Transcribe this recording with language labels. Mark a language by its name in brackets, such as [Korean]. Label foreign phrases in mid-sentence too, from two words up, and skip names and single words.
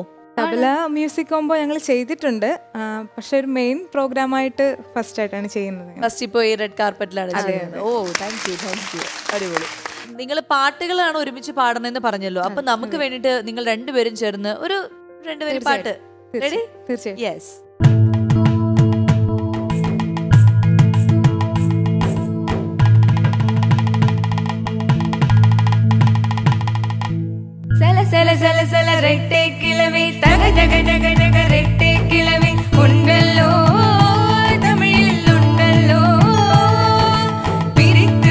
[Malayalam] തബല [English] music combo [Malayalam] ഞങ്ങൾ ചെയ്തിട്ടുണ്ട്. പക്ഷെ ഒരു [English] main program [Malayalam] ആയിട്ട് ഫസ്റ്റ് ആയിട്ടാണ് ചെയ്യുന്നത്. ഫസ്റ്റ് ഇപ്പോ ഈ റെഡ് കാർപ്പറ്റിലാണ് ചെയ്യുന്നത്. ഓ, [English] thank you. [Malayalam] അടിപൊളി. നിങ്ങൾ പാട്ടുകളാണ് ഒരുമിച്ച് പാടണമെന്ന് പറഞ്ഞല്ലോ. അപ്പൊ നമുക്ക് വേണ്ടിട്ട് നിങ്ങൾ രണ്ടുപേരും ചേർന്ന് ഒരു രണ്ടുപേരും പാട്ട് റെഡി? തീർച്ചയായും. യെസ്. [Tamil] செல செல செல ரெட்டை கிழவி தக தக தக தக ரெட்டை கிழவி [Malayalam] ഉണ്ടല്ലോ തമിഴിൽ ഉണ്ടല്ലോ [Tamil] பிரித்து